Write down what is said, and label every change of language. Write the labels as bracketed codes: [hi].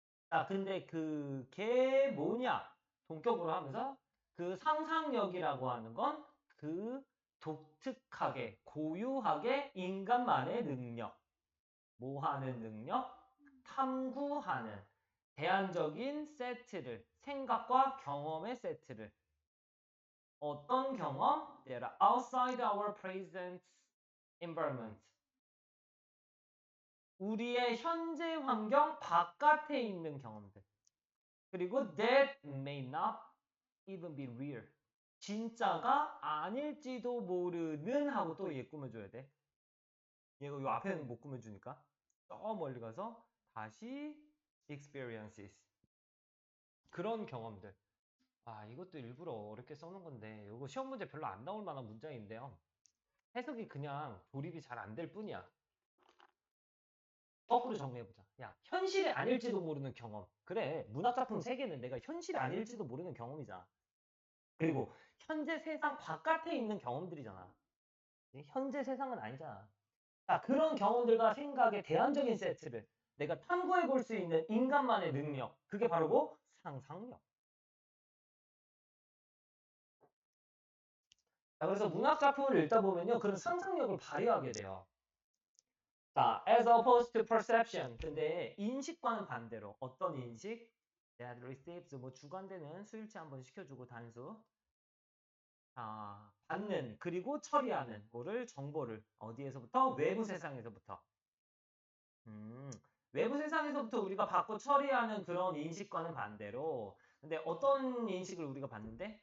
[ko] 자, 근데 그게 뭐냐? 동격으로 하면서 그 상상력이라고 하는 건 그 독특하게, 고유하게 인간만의 능력, 뭐 하는 능력? 탐구하는 대안적인 세트를, 생각과 경험의 세트를. 어떤 경험? [en] That are outside our present environment. [ko] 우리의 현재 환경 바깥에 있는 경험들. 그리고 [en] that may not even be real. [ko] 진짜가 아닐지도 모르는 하고 또 얘 꾸며줘야 돼. 얘가 요 앞에는 못 꾸며주니까. 저 멀리 가서 다시 experiences. 그런 경험들. 아, 이것도 일부러 어렵게 써놓은 건데, 이거 시험 문제 별로 안 나올 만한 문장인데요. 해석이 그냥 조립이 잘 안 될 뿐이야. 거꾸로 정리해보자. 야, 현실이 아닐지도 모르는 경험. 그래, 문학작품 세계는 내가 현실이 아닐지도 모르는 경험이잖아. 그리고 현재 세상 바깥에 있는 경험들이잖아. 현재 세상은 아니잖아. 자, 그런 경험들과 생각의 대안적인 세트를 내가 탐구해 볼 수 있는 인간만의 능력. 그게 바로 뭐? 상상력. 자, 그래서 문학작품을 읽다 보면요. 그런 상상력을 발휘하게 돼요. 자, [en] as opposed to perception. [ko] 근데 인식과는 반대로 어떤 인식? [en] that receives [ko] 뭐 주관되는 수일치 한번 시켜주고 단수. 받는 그리고 처리하는 뭐를 정보를 어디에서부터? 외부 세상에서부터. 음, 외부 세상에서부터 우리가 받고 처리하는 그런 인식과는 반대로 근데 어떤 인식을 우리가 받는데?